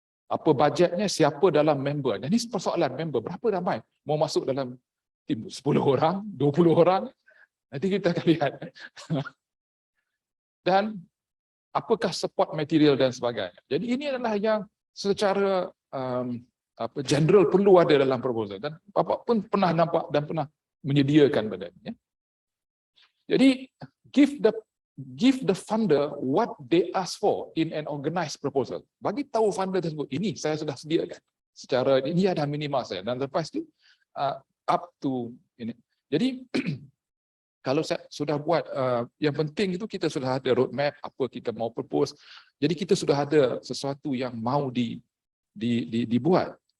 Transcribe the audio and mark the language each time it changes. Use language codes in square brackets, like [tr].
[ms] Apa budgetnya, siapa dalam member. Jadi persoalan member, berapa ramai mau masuk dalam tim, 10 orang, 20 orang. Nanti kita akan lihat. Dan apakah [en] support material [ms] dan sebagainya. Jadi ini adalah yang secara general perlu ada dalam proposal. Dan Bapak pun pernah nampak dan pernah menyediakan benda ini. [en] Jadi give the funder what they ask for in an organized proposal. [ms] Bagi tahu funder tersebut, ini saya sudah sediakan. Secara ini ada minimal saya, dan lepas itu up to ini. Jadi kalau saya sudah buat, yang penting itu kita sudah ada roadmap apa kita mau propose. Jadi kita sudah ada sesuatu yang mau dibuat.